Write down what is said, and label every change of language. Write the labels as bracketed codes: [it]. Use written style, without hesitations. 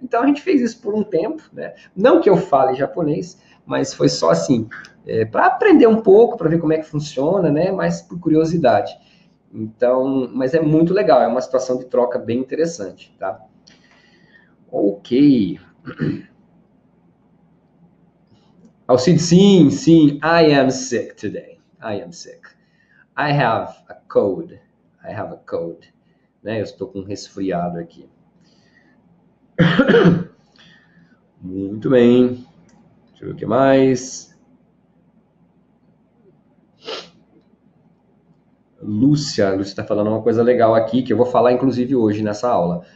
[pt] Então a gente fez isso por um tempo, né? Não que eu fale japonês, mas foi só assim, para aprender um pouco, para ver como é que funciona, né? Mas por curiosidade. Então, mas é muito legal, é uma situação de troca bem interessante, tá? Ok. [en] Alcide, [pt] sim, [en] I am sick today. I am sick. I have a cold. I have a cold. [pt] Né? Eu estou com um resfriado aqui. Muito bem. Deixa eu ver o que mais. Lúcia está falando uma coisa legal aqui, que eu vou falar inclusive hoje nessa aula.